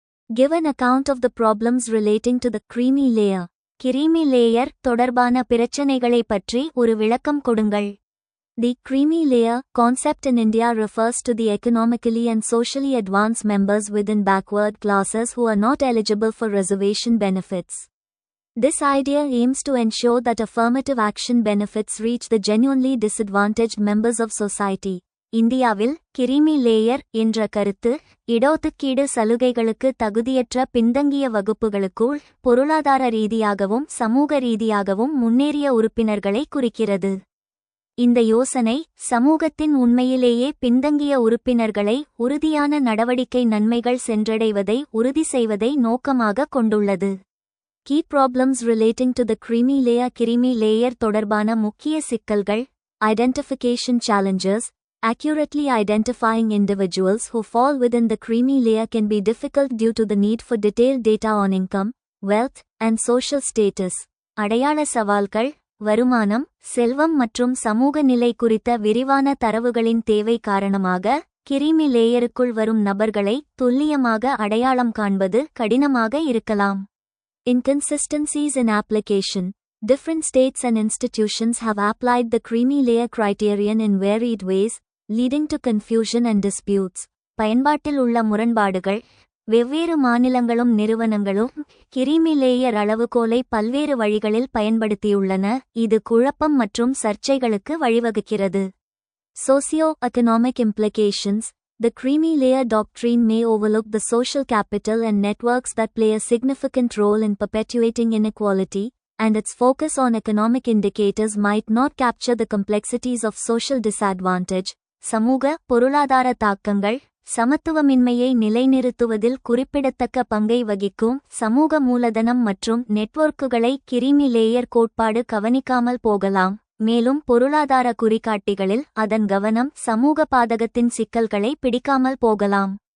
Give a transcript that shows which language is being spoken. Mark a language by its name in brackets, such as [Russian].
[English] Give an account of the problems relating to the creamy layer. [Tamil] Creamy layer தொடர்பான பிரச்சனைகளை பற்றி ஒரு விளக்கம் கொடுங்கள். [English] The creamy layer concept in India refers to the economically and socially advanced members within backward classes who are not eligible for reservation benefits. This idea aims to ensure that affirmative action benefits reach the genuinely disadvantaged members of society. [Tamil] இந்தியாவில் creamy layer என்ற கருத்து இடஒதுக்கீடு சலுகைகளுக்கு தகுதியற்ற பின்தங்கிய வகுப்புகளுக்குள் பொருளாதார ரீதியாகவும் சமூக ரீதியாகவும் முன்னேறிய உறுப்பினர்களை குறிக்கிறது. இந்த யோசனை சமூகத்தின் உண்மையிலேயே பின்தங்கிய உறுப்பினர்களை உறுதியான நடவடிக்கை நன்மைகள் சென்றடைவதை உறுதி செய்வதை நோக்கமாக கொண்டுள்ளது. [English] Key problems relating to the creamy layer. [Tamil] Creamy layer தொடர்பான முக்கிய சிக்கல்கள்: [English] Identification challenges. Accurately identifying individuals who fall within the creamy layer can be difficult due to the need for detailed data on income, wealth, and social status. [Tamil] அடையாள சவால்கள்: வருமானம், செல்வம் மற்றும் சமூக நிலை குறித்த விரிவான தரவுகளின் தேவை காரணமாக கிரீமி லேயருக்குள் வரும் நபர்களை துல்லியமாக அடையாளம் காண்பது கடினமாக இருக்கலாம். [English] Inconsistencies in application. Different states and institutions have applied the creamy layer criterion in varied ways, leading to confusion and disputes. [Tamil] பயன்பாட்டில் உள்ள முரண்பாடுகள்: வெவ்வேறு மாநிலங்களும் நிறுவனங்களும் கிரீமி லேயர் அளவுகோலை பல்வேறு வழிகளில் பயன்படுத்தியுள்ளன, இது குழப்பம் மற்றும் சர்ச்சைகளுக்கு வழிவகுக்கிறது. [English] Socio-economic implications. The creamy layer doctrine may overlook the social capital and networks that play a significant role in perpetuating inequality, and its focus on economic indicators might not capture the complexities of social disadvantage. [Tamil] சமூக பொருளாதார தாக்கங்கள்: சமத்துவமின்மையை நிலைநிறுத்துவதில் குறிப்பிடத்தக்க பங்கை வகிக்கும் சமூக மூலதனம் மற்றும் நெட்வொர்க்குகளை கிரீமி லேயர் கோட்பாடு கவனிக்காமல் போகலாம், மேலும் பொருளாதார குறிகாட்டிகளில் அதன் கவனம் சமூக பாதகத்தின் சிக்கல்களை பிடிக்காமல் போகலாம்.